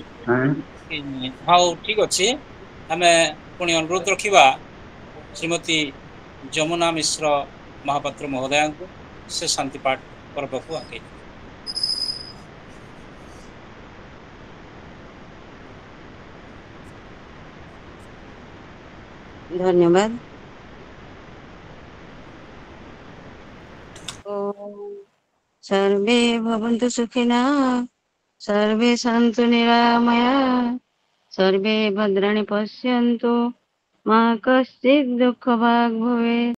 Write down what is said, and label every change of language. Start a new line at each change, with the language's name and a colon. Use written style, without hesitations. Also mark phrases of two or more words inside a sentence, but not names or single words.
Odia: ହଉ ଠିକ ଅଛି, ଆମେ ପୁଣି ଅନୁରୋଧ ରଖିବା ଶ୍ରୀମତୀ ଯମୁନା ମିଶ୍ର ମହାପାତ୍ର ମହୋଦୟାଙ୍କୁ ସେ ଶାନ୍ତି ପାଠ ପର୍ବକୁ ଆଗେଇ ନେବେ। ଧନ୍ୟବାଦ।
Sanskrit: सर्वे भवन्तु सुखिनः, सर्वे सन्तु निरामयाः, सर्वे भद्राणि पश्यन्तु मा कश्चित् दुःखभाग् भवेत्।